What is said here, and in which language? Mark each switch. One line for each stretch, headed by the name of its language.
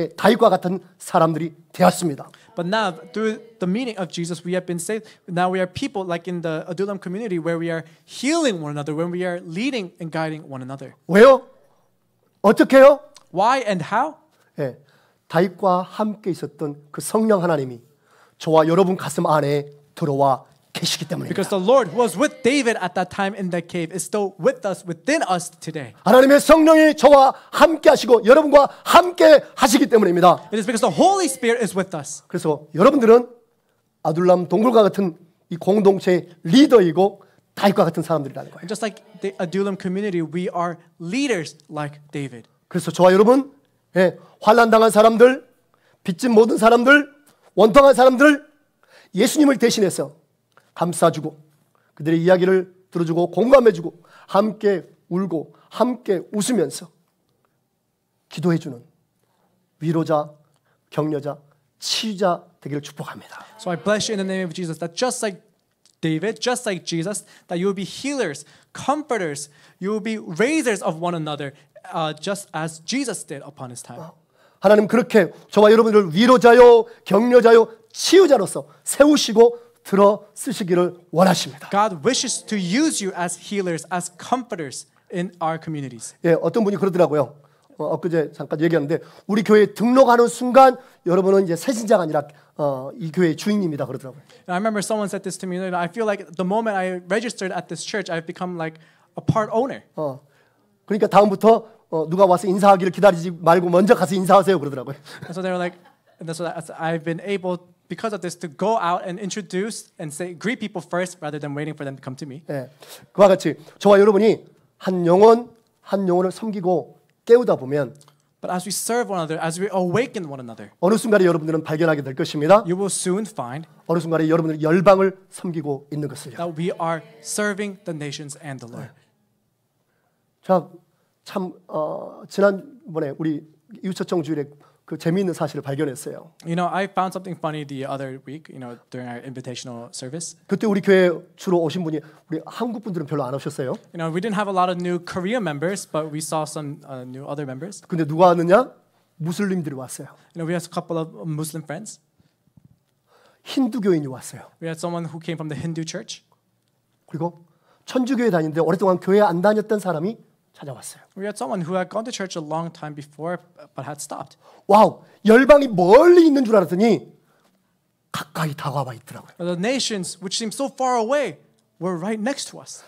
Korean: 다윗과 같은 사람들이 되었습니다.
English: But now, through the meaning of Jesus, we have been saved. Now we are people like in the Adullam community where we are healing one another, when we are leading and guiding one another.
Korean: 왜요? 어떻게 해요?
English: Why and how?
Korean: 예, 다윗과 함께 있었던 그 성령 하나님이 저와 여러분 가슴 안에 들어와 계시기 때문입니다.
English: Because the Lord who was with David at that time in the cave is still with us, within us today.
Korean: 하나님의 성령이 저와 함께 하시고 여러분과 함께 하시기 때문입니다.
English: It is because the Holy Spirit is with us.
Korean: 그래서 여러분들은 아둘람 동굴과 같은 이 공동체의 리더이고 다윗과 같은 사람들이라는 거예요.
English: And just like the Adullam community, we are leaders like David.
Korean: 그래서 저와 여러분, 환난 당한 사람들, 빚진 모든 사람들, 원통한 사람들, 예수님을 대신해서 감싸주고 그들의 이야기를 들어주고 공감해주고 함께 울고 함께 웃으면서 기도해주는 위로자, 격려자, 치유자 되기를 축복합니다.
English: So I bless you in the name of Jesus that just like David, just like Jesus, that you will be healers, comforters, you will be raisers of one another, just as Jesus did upon his time.
Korean: 하나님 그렇게 저와 여러분들을 위로자요, 격려자요, 치유자로서 세우시고 들어 쓰시기를 원하십니다.
English: God wishes to use you as healers, as comforters in our communities.
Korean: 예, 어떤 분이 그러더라고요. 엊그제 잠깐 얘기하는데 우리 교회에 등록하는 순간 여러분은 이제 새신자가 아니라 이 교회의 주인입니다 그러더라고요.
English: And I remember someone said this to me. I feel like the moment I registered at this church, I've become like a part owner.
Korean: 그러니까 다음부터 누가 와서 인사하기를 기다리지 말고 먼저 가서 인사하세요 그러더라고요.
English: And so they were like, and so I've been able, because of this, to go out and introduce and say, greet people first rather than waiting for them to come to me.
Korean: 예, 그와 같이 저와 여러분이 한 영혼을 섬기고 깨우다 보면
English: But as we serve one another, as we awaken one another,
Korean: 어느 순간에 여러분들은 발견하게 될 것입니다.
English: you will soon find
Korean: 어느 순간에 여러분들이 열방을 섬기고 있는 것을요.
English: that we are serving the nations and the Lord.
Korean: 자, 참 지난번에 우리 이웃초청 주일에 그 재미있는 사실을 발견했어요.
English: You know, I found something funny the other week, during our invitational service.
Korean: 그때 우리 교회 주로 오신 분이 우리 한국 분들은 별로 안 오셨어요.
English: We didn't have a lot of new Korean members, but we saw some new other members.
Korean: 근데 누가 왔느냐? 무슬림들이 왔어요.
English: We had a couple of Muslim friends.
Korean: 힌두교인이 왔어요.
English: We had someone who came from the Hindu church.
Korean: 그리고 천주교에 다니는데 오랫동안 교회 안 다녔던 사람이 찾아왔어요.
English: We had someone who had gone to church a long time before but had stopped.
Korean: 와우, 열방이 멀리 있는 줄 알았더니 가까이 다가와 있더라고요.
English: The nations, which seemed so far away, were right next to us.